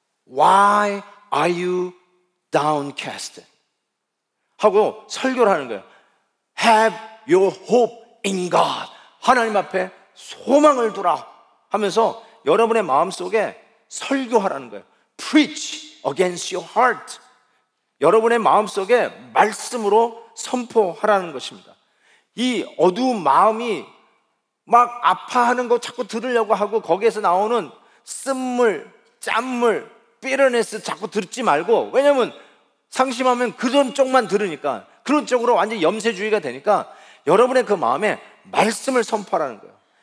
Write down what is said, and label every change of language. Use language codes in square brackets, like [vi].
[en] Why are you downcast? [ko] 하고 설교를 하는 거예요. [en] Have your hope in God. [ko] 하나님 앞에 소망을 두라 하면서 여러분의 마음속에 설교하라는 거예요. [en] Preach against your heart. [ko] 여러분의 마음속에 말씀으로 선포하라는 것입니다. 이 어두운 마음이 막 아파하는 거 자꾸 들으려고 하고 거기에서 나오는 쓴물, 짠물, bitterness 자꾸 듣지 말고, 왜냐면 상심하면 그런 쪽만 들으니까 그런 쪽으로 완전히 염세주의가 되니까 여러분의 그 마음에 말씀을 선포하라는 거예요.